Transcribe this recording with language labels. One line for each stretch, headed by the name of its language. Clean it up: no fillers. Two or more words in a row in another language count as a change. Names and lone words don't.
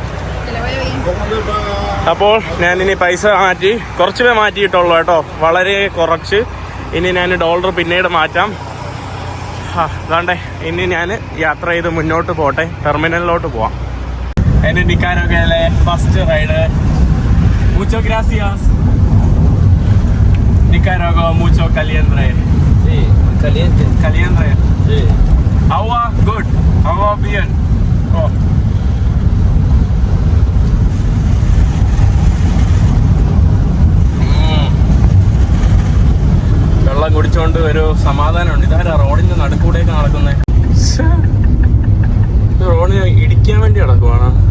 Malayalam: അപ്പോൾ ഞാനിനി പൈസ മാറ്റി കുറച്ചേ മാറ്റിയിട്ടുള്ളൂ കേട്ടോ, വളരെ കുറച്ച്. ഇനി ഞാൻ ഡോളർ പിന്നീട് മാറ്റാം. അതാണ്ടേ ഇനി ഞാൻ യാത്ര ചെയ്ത് മുന്നോട്ട് പോട്ടെ, ടെർമിനലിലോട്ട് പോവാം. എൻ്റെ നിക്കാരോഗയിലെ
English: first ride.
Spanish: Muchas gracias. Nicaragua, mucho caliente. Sí, caliente. Caliente. Sí. Agua, good. Agua, bien. Oh.
Malayalam: വെള്ളം കുടിച്ചോണ്ട് ഒരു സമാധാനമുണ്ട്. ഇതാരാ റോഡിന്റെ നടുക്കൂടെയൊക്കെ നടക്കുന്നേ? റോഡിന് ഇടിക്കാൻ വേണ്ടി നടക്കുവാണ്.